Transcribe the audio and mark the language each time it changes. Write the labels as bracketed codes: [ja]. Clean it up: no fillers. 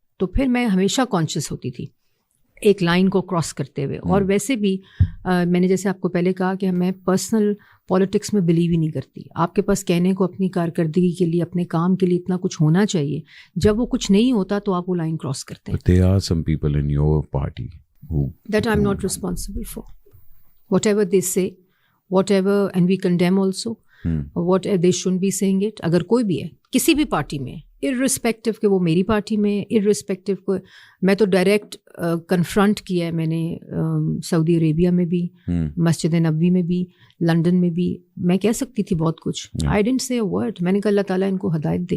[ur] تو پھر میں ہمیشہ کانشیس ہوتی تھی ایک لائن کو کراس کرتے ہوئے. اور ویسے بھی میں نے جیسے آپ کو پہلے کہا کہ میں پرسنل پالیٹکس میں بلیو ہی نہیں کرتی. آپ کے پاس کہنے کو اپنی کارکردگی کے لیے, اپنے کام کے لیے اتنا کچھ ہونا چاہیے, جب وہ کچھ نہیں ہوتا تو آپ وہ لائن کراس کرتے ہیں. [en] There are some people in your party who that I'm not responsible for. Whatever they say, whatever, and we condemn also. What they shouldn't be saying it. [ur] اگر کوئی بھی ہے کسی بھی پارٹی میں, irrespective کہ وہ میری پارٹی میں, irrespective کو میں تو ڈائریکٹ کنفرنٹ کیا ہے میں نے, سعودی عربیہ میں بھی, مسجد نبوی میں بھی, لنڈن میں بھی. میں کہہ سکتی تھی بہت کچھ, [en] I didn't say a word. [ur] میں نے کہا اللہ تعالیٰ ان کو ہدایت دے.